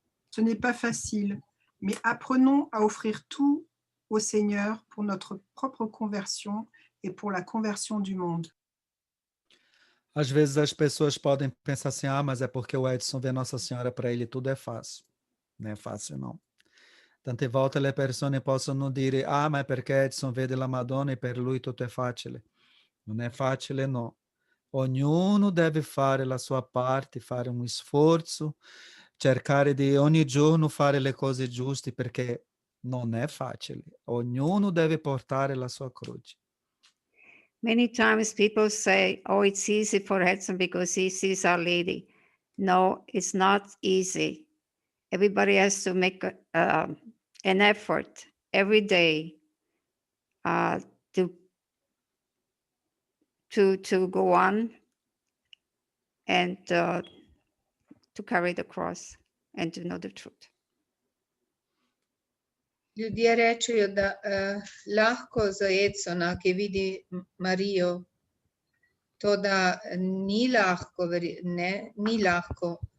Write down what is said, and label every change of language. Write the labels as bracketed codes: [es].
[fr] Ce n'est pas facile, mais apprenons à offrir tout au Seigneur pour notre propre conversion et pour la conversion du monde. [pt] Às vezes as pessoas podem pensar assim, mas é porque o Edson vê Nossa Senhora, para ele tudo é fácil. Não é fácil, não. [it] Tante volte le persone possono dire, ma è perché Edson vede la Madonna e per lui tutto è facile. Non è facile, no. Ognuno deve fare la sua parte, fare un sforzo, cercare di ogni giorno fare le cose giuste, perché non è facile. Ognuno deve portare la sua croce. [en] Many times people say, oh, it's easy for Edson because he sees Our Lady. No, it's not easy. Everybody has to make an effort every day to go on and to carry the cross and to know the truth. [sl] Ljudje rečejo, da lahko za Edsona, ki vidi Marijo, to, da ni lahko, ne, ni lahko.